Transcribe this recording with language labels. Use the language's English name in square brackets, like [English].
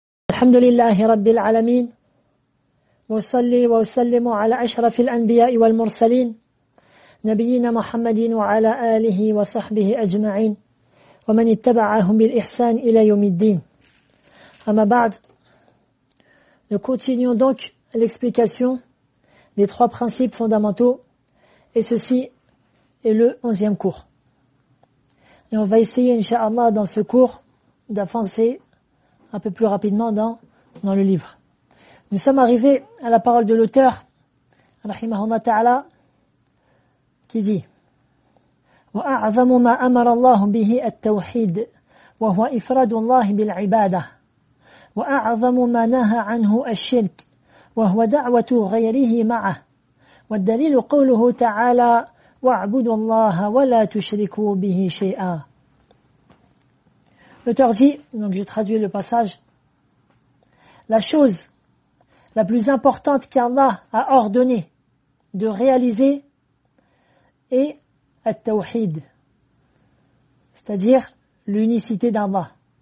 [Arabic] الحمد لله رب العالمين، وصلي وسلم على أشرف الأنبياء والمرسلين نبينا محمد وعلى آله وصحبه أجمعين ومن اتبعهم بالإحسان إلى يوم الدين. أما بعد, [French] nous continuons donc l'explication des trois principes fondamentaux, et ceci est le 11e cours. Et on va essayer, Inch'Allah, dans ce cours, d'avancer un peu plus rapidement dans le livre. Nous sommes arrivés à la parole de l'auteur, rahimahullah ta'ala, qui dit [Arabic] وَأَعْظَمُ مَا أَمَرَ اللَّهُ بِهِ التَّوْحِيدُ وَهُوَ إِفْرَادُ اللَّهِ بِالْعِبَادَةِ وأعظم ما نهى عنه الشرك وهو دعوة غيره معه والدليل قوله تعالى واعبدوا الله ولا تشركوا به شيئا. [French] L'auteur dit, donc je traduis le passage, la chose la plus importante qu'Allah a ordonné de réaliser est at-tawhid, c'est-à-dire l'unicité d'Allah.